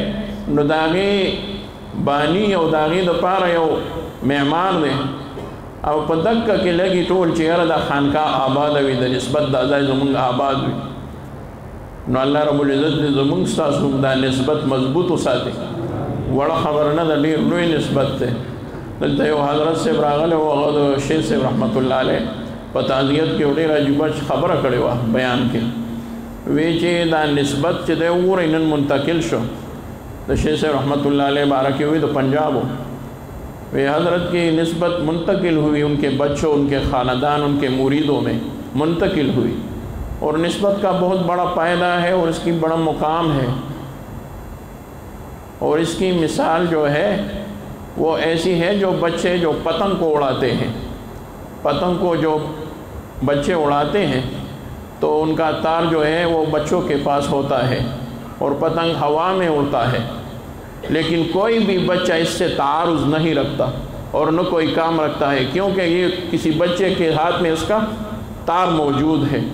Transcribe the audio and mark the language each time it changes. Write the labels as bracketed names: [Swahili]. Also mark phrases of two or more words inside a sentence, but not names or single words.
[Pashto] نو د هغې بانی او د هغې دپاره یو معمار دی او په دکه کې لګي ټول چې یاره دا خانقاه آباده وي د نسبت دا ځای زمونږ آباد وي، نو الله رب العزت دې زمونږ ستاسو دا نسبت مضبوط وساتي. وړه خبره نه ده، ډېر لوی نسبت دی. دلته یو حضرت صاحب راغلی و، هغه د شیخ صاحب رحمت الله علیه په تعزیت کې ډېره عجیبه خبره کړې وه بیان کې، وی چې دا نسبت چې دی وګورئ نن منتقل شو د شیخ صاحب رحمت اللہ علیہ [Urdu] بارہ کی ہوئی تو پنجاب ہو، وہ حضرت کی نسبت منتقل ہوئی، ان کے بچوں، ان کے خاندان، ان کے مریدوں میں منتقل ہوئی، اور نسبت کا بہت بڑا فائدہ ہے اور اس کی بڑا مقام ہے. اور اس کی مثال جو ہے وہ ایسی ہے جو بچے جو پتنگ کو اڑاتے ہیں، پتنگ کو جو بچے اڑاتے ہیں تو ان کا تار جو ہے وہ بچوں کے پاس ہوتا ہے اور پتنگ ہوا میں اڑتا ہے، لیکن کوئی بھی بچہ اس سے تعارض نہیں رکھتا اور نہ کوئی کام رکھتا ہے، کیونکہ یہ کسی بچے کے ہاتھ میں اس کا تار موجود ہے.